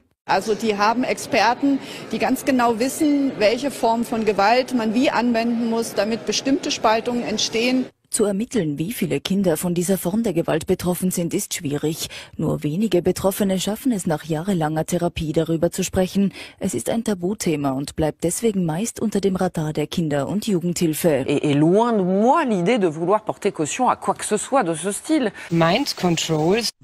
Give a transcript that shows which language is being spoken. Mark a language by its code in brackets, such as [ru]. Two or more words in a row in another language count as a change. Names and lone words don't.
[de] Also die haben Experten, die ganz genau wissen, welche Form von Gewalt man wie anwenden muss, damit bestimmte Spaltungen entstehen. Zu ermitteln, wie viele Kinder von dieser Form der Gewalt betroffen sind, ist schwierig. Nur wenige Betroffene schaffen es nach jahrelanger Therapie, darüber zu sprechen. Es ist ein Tabuthema und bleibt deswegen meist unter dem Radar der Kinder- und Jugendhilfe. [fr] Et loin de moi l'idée de vouloir porter caution à quoi que ce soit de ce style. [en] Mind Control